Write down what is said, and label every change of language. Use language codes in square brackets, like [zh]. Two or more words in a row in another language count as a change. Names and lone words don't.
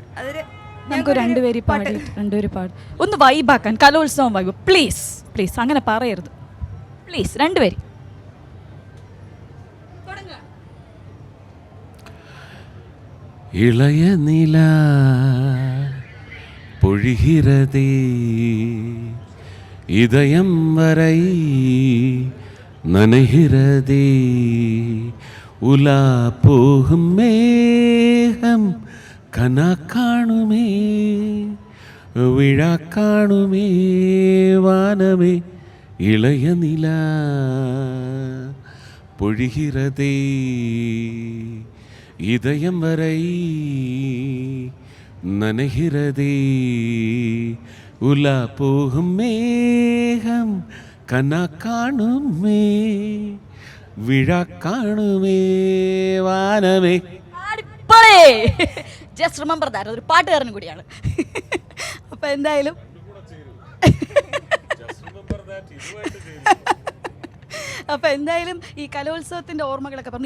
[ml] നമുക്ക് രണ്ടുപേരും പാടി ഒന്ന് വൈബാക്കാൻ, കലോത്സവം വൈബ്. പ്ലീസ് പ്ലീസ് അങ്ങനെ പറയരുത്, പ്ലീസ്. രണ്ടുപേരും [ta] இளைய நிலா പൊഴിகிறதே இதயம் வரை நனைகிறதே உலா போகும் மேகம் கனா காணுமே விழா காணுமே வானமே இளைய நிலா பொழிகிறதே இதயம் வரை நனைகிறதே உலா போகும் மேகம் கனா காணுமே விழா காணுமே வானமே. [en] Just remember that. [ml] അതൊരു പാട്ടുകാരനും കൂടിയാണ്. അപ്പോൾ എന്തായാലും ഈ കലോത്സവത്തിൻ്റെ ഓർമ്മകളൊക്കെ പറഞ്ഞു.